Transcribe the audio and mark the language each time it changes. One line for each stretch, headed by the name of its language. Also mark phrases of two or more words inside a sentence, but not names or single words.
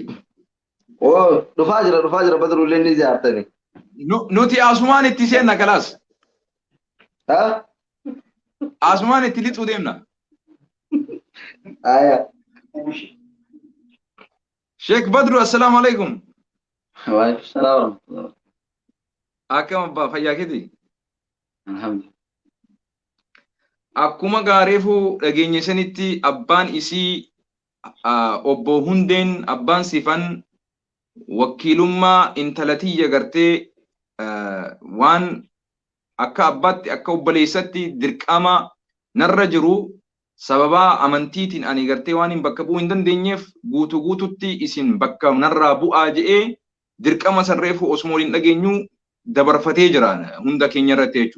Oromo: Dhufaa jira badru illee ni ziyaartani. Nuti asumaan itti seenna kalaas. Asumaan itti lixuu deemna. Aya.
Arabic: Sheikh Badru السلام عليكم. وعليكم السلام.
Oromo: Akkam abbaa fayyaa keeti? Alhamdulillah. Akkuma gaareefu dhageenya sanitti abbaan isii obbo Hundeen abbaan sifan wakiilummaa intalatiyya gartee waan akka abbaatti akka obboleessatti dirqama narra jiru sababa amantiitiin ani gartee waan hin bakka bu'uu hin dandeenyeef guututti isin bakka narraa bu'aa je'ee dirqama sarreefu osoo waliin dhageenyu dabarfatee jira hunda keenya irratti jechuudha.